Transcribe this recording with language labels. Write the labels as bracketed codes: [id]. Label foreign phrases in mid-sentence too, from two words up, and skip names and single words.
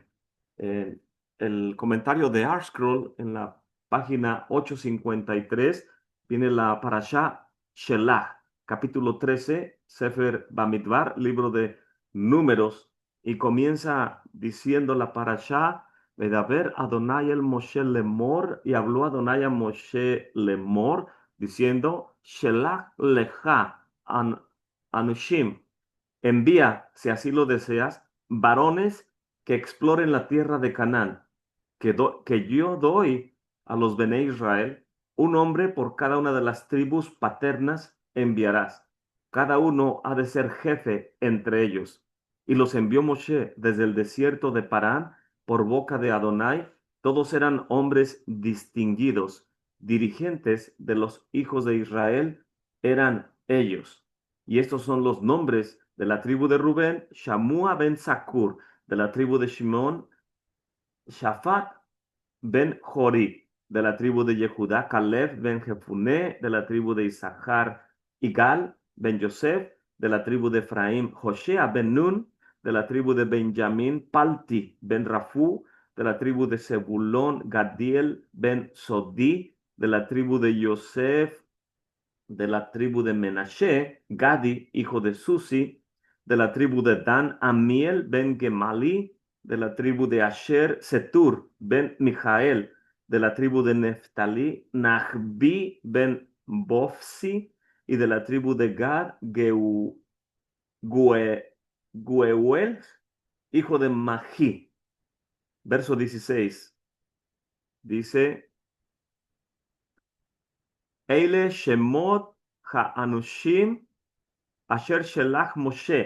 [es] Eh, el comentario de ArtScroll en la página 853 viene la parashá Shelach, capítulo 13, Sefer Bamidbar, libro de Números, y comienza diciendo la parashá: [he] וידבר אדני אל משה לאמר, [es] y habló Adonai a Moshe lemor, diciendo: [he] שלח לך אנשים, [es] envía, si así lo deseas, varones que exploren la tierra de Canaán, que yo doy a los Bene Israel. Un hombre por cada una de las tribus paternas enviarás. Cada uno ha de ser jefe entre ellos. Y los envió Moshe desde el desierto de Parán por boca de Adonai. Todos eran hombres distinguidos, dirigentes de los hijos de Israel eran ellos. Y estos son los nombres de la tribu de Rubén: Shamua ben Zakur; de la tribu de Shimón, Shafat ben Jori; de la tribu de Yehudá, Caleb ben Jefuné; de la tribu de Isachar, Igal ben Yosef; de la tribu de Efraín, Joshea ben Nun; de la tribu de Benjamín, Palti ben Rafú; de la tribu de Zebulón, Gadiel ben Sodi; de la tribu de Yosef, de la tribu de Menashe, Gadi, hijo de Susi; De la tribu de Dan, Amiel ben Gemali. De la tribu de Asher, Setur ben Mijael. De la tribu de Neftalí, Nahbi ben Bofsi. Y de la tribu de Gad, Gue- Geuel, hijo de Magí. Verso 16. Dice, [he] אלה שמות האנשים אשר שלח משה.